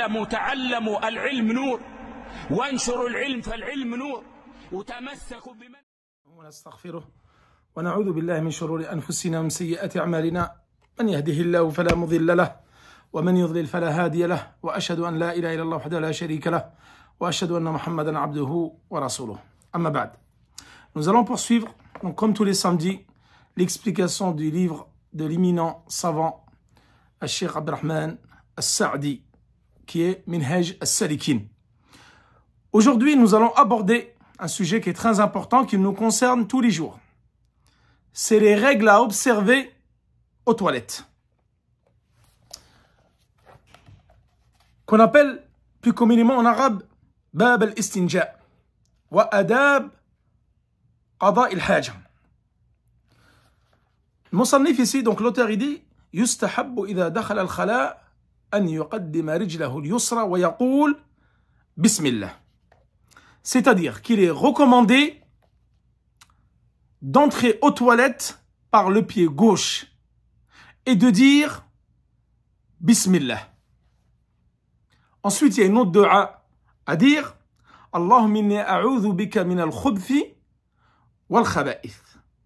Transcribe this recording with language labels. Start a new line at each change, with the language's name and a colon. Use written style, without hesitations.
Arabic: تعلموا العلم نور وانشروا العلم فالعلم نور وتمسكوا ونستغفره ونعوذ بالله من شرور أنفسنا ومن سيئات أعمالنا من يهده الله فلا مضل له ومن يضلل فلا هادي له وأشهد أن لا إله إلا الله وحده لا شريك له وأشهد أن محمدا عبده ورسوله أما بعد.
French: Nous allons poursuivre, donc comme tous les samedis, l'explication du livre de l'éminent savant Cheikh Abdurrahman As-Sa'di, qui est Minhaj As-Salikin. Aujourd'hui, nous allons aborder un sujet qui est très important, qui nous concerne tous les jours. C'est les règles à observer aux toilettes, qu'on appelle plus communément en arabe Bab al-Istinja wa Adab Qada al-Haja. Le Musannif ici, donc l'auteur, il dit
Arabic: يستحب إذا دخل الخلاء أن يقدم رجله اليسرى ويقول بسم الله.
French: C'est-à-dire qu'il est recommandé d'entrer aux toilettes par le pied gauche et de dire Bismillah. Ensuite, il y a une autre dua à dire
Arabic: Allahumma inni a'udhu bika min al-khubthi wal-khaba'ith.